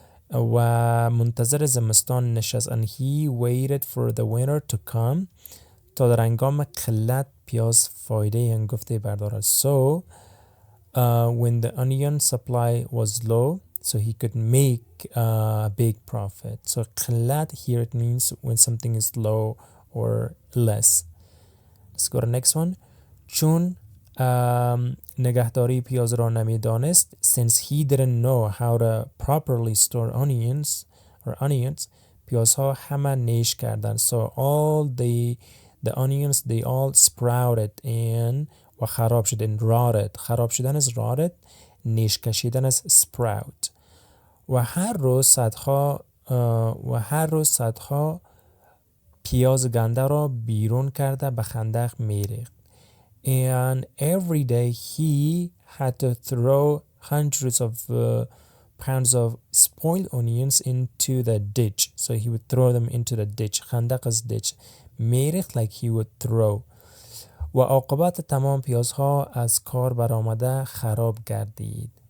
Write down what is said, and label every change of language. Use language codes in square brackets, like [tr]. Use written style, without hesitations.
[fa] و منتظر زمستان نشست, [en] and he waited for the winter to come, [fa] تا در هنگام قلت پیاز فایده هنگفته بردارد. [en] So when the onion supply was low, so he could make a big profit. So قلت here, it means when something is low or less. Let's go to the next one. چون [fa] نگهداری پیاز را نمیدانست. [en] Since he didn't know how to properly store onions [fa] پیازها همه نیش کردن. [en] So all the onions they all sprouted and [fa] و خراب شدن. [en] rotted. [fa] خراب شدن از rotted. نیش کشیدن از sprout. و هر روز صدها پیاز گنده را بیرون کرده به خندق میریخت. [en] And every day he had to throw hundreds of pounds of spoiled onions into the ditch. So he would throw them into the ditch. [fa] خندق از ditch. [en] میریخت like he would throw. [fa] و عاقبت تمام پیازها از کار برآمده خراب گردید.